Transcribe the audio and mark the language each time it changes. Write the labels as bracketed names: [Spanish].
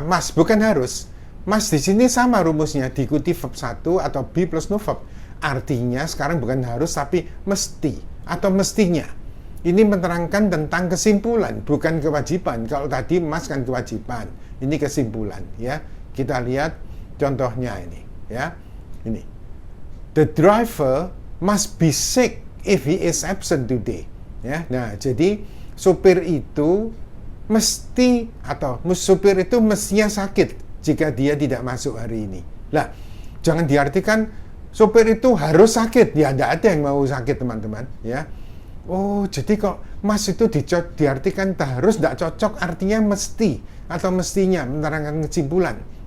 [Indonesian] Mas bukan harus. Mas di sini sama rumusnya, diikuti verb 1 atau be plus no verb. Artinya sekarang bukan harus tapi mesti atau mestinya. Ini menerangkan tentang kesimpulan, bukan kewajiban. Kalau tadi mas kan kewajiban, ini kesimpulan ya. Kita lihat contohnya ini ya. Ini. [English] The driver must be sick if he is absent today. [Indonesian] Ya. Nah, jadi supir itu mesti atau supir itu mestinya sakit jika dia tidak masuk hari ini. Lah, jangan diartikan supir itu harus sakit. Ya, tidak ada yang mau sakit, teman-teman. Ya. Oh, jadi kok mas itu diartikan harus, tidak cocok, artinya mesti atau mestinya, menerangkan kesimpulan.